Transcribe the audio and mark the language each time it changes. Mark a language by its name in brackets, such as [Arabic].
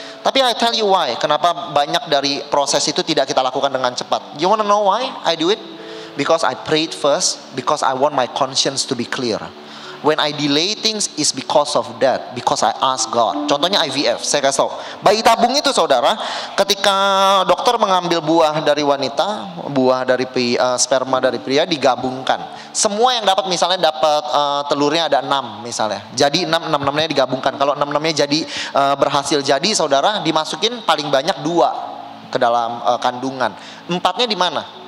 [Indonesian] Tapi [English] I tell you why, [Indonesian] kenapa banyak dari proses itu tidak kita lakukan dengan cepat. [English] You wanna know why I do it? Because I prayed first, because I want my conscience to be clear. When I delay things is because of that, because I ask God. [Indonesian] Contohnya IVF, saya kasih tahu. Bayi tabung itu, saudara, ketika dokter mengambil buah dari wanita, buah dari sperma dari pria digabungkan. Semua yang dapat, misalnya dapat telurnya ada 6 misalnya. Jadi 6-nya digabungkan. Kalau 6-nya jadi berhasil jadi, saudara, dimasukin paling banyak 2 ke dalam kandungan. 4-nya di mana?